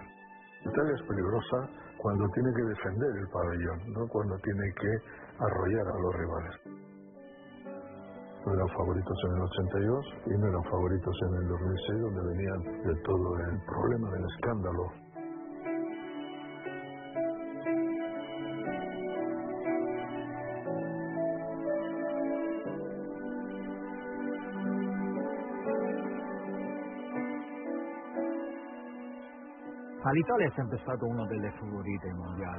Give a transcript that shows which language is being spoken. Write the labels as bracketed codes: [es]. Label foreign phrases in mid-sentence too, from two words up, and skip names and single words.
[es] Italia es peligrosa cuando tiene que defender el pabellón, no cuando tiene que arrollar a los rivales. No eran favoritos en el 82 y no eran favoritos en el 2006, donde venían de todo el problema del escándalo. [it] Ma l'Italia è sempre stato una delle favorite mondiali.